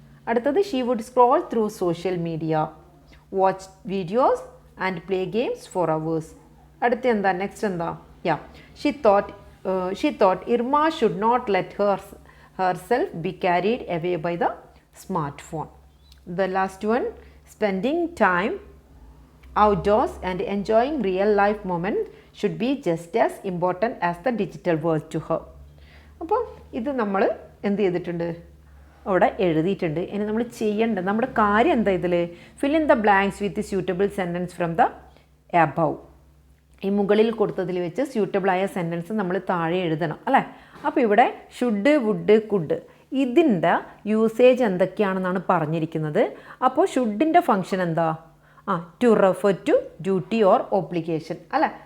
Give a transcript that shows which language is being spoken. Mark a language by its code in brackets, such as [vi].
[ml] അടുത്തത് [en] She would scroll through social media, watch videos and play games for hours. [ml] അടുത്ത എന്താ, [en] Next എന്താ, she thought Irma should not let herself be carried away by the smart phone. The last one, spending time outdoors and enjoying real life moment should be just as important as the digital world to her. [ml] അപ്പോൾ ഇത് നമ്മൾ എന്ത് ചെയ്തിട്ടുണ്ട്, അവിടെ എഴുതിയിട്ടുണ്ട്. ഇനി നമ്മൾ ചെയ്യേണ്ടത് നമ്മുടെ കാര്യം എന്താ, ഇതിൽ [en] fill in the blanks with the suitable sentence from the above. [ml] ഈ മുകളിൽ കൊടുത്തതിൽ വെച്ച് സ്യൂട്ടബിൾ ആയ സെൻറ്റൻസ് നമ്മൾ താഴെ എഴുതണം അല്ലേ. അപ്പോൾ ഇവിടെ ഷുഡ്, വുഡ്, കുഡ് ഇതിൻ്റെ യൂസേജ് എന്തൊക്കെയാണെന്നാണ് പറഞ്ഞിരിക്കുന്നത്. അപ്പോൾ ഷുഡിൻ്റെ ഫങ്ഷൻ എന്താ, [en] to refer to duty or obligation [ml] അല്ലേ.